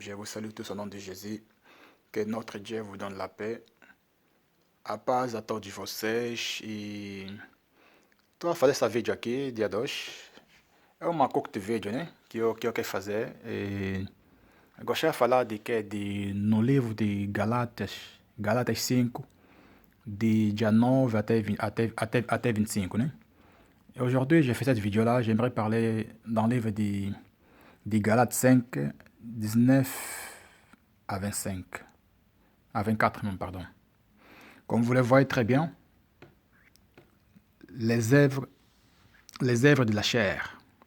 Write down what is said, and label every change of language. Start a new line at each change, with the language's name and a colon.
French: Je vous salue tous au nom de Jésus. Que notre Dieu vous donne la paix.
Portuguese: A paz a todos vocês. E estou a fazer essa vídeo aqui, dia 2. É uma curta vídeo, né? Que eu quero fazer. Eu gostaria de falar no livro de Galatas 5, de dia 9 até 25, né?
French: Et aujourd'hui, j'ai fait cette vidéo-là. J'aimerais parler dans le livre de Galates 5, 19 à 25. À 24 même, pardon. Comme vous le voyez très bien, les œuvres de la chair.